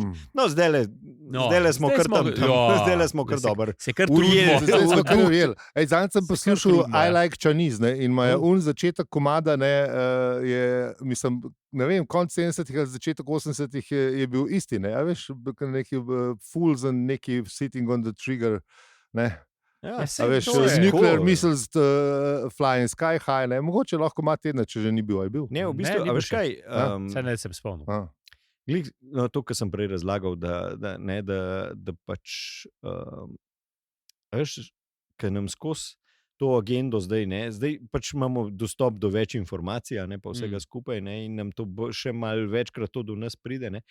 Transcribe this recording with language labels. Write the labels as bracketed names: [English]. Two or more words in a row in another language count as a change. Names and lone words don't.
[Slovenian] No, zdajle smo kar tam. Zdajle smo kar dober. Se kar trudimo. Zdaj smo kar ujeli. Zdaj sem poslušal I Like Chinese in ima začetek komada, je, mislim, ne vem, konc 70-ih ali začetek 80-ih je bil isti, ne? A veš, neki [English] fools and neki sitting on the trigger, [Slovenian] ne? Ja, veš, [English] nuclear missiles flying sky high, [Slovenian] ne? Mogoče lahko ima tedna, če že ni bil, je bil. Ne, v bistvu, a veš kaj? Saj ne sem spomnil. To, kar sem prej razlagal, da pač, veš, ker nam skozi to agendo zdaj pač imamo dostop do več informacij, ne, pa vsega skupaj, ne, in nam to še malo večkrat to do nas pride, ne.